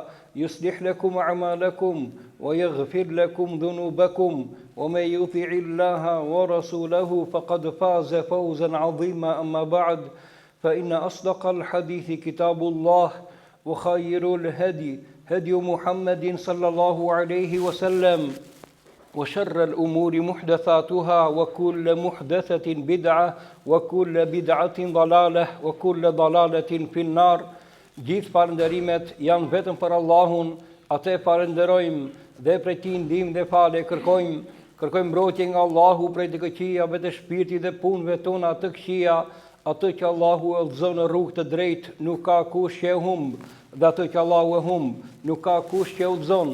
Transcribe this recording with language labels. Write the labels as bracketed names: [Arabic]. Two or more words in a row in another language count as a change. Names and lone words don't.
[Arabic] يصلح لكم أعمالكم ويغفر لكم ذنوبكم ومن يطع الله ورسوله فقد فاز فوزا عظيما أما بعد فإن أصدق الحديث كتاب الله وخير الهدي هدي محمد صلى الله عليه وسلم وشر الأمور محدثاتها وكل محدثة بدعة وكل بدعة ضلالة وكل ضلالة في النار. [Albanian] Gjithë falënderimet janë vetëm për Allahun, atë falënderojmë dhe prej tij ndihmë dhe falë kërkojmë mbrojtje nga Allahu prej të këqijave të shpirtit dhe punëve tona të këqija. Atë që Allahu e udhëzon në rrugë të drejtë, nuk ka kush që e humb, dhe atë që Allahu e humb, nuk ka kush që e udhëzon.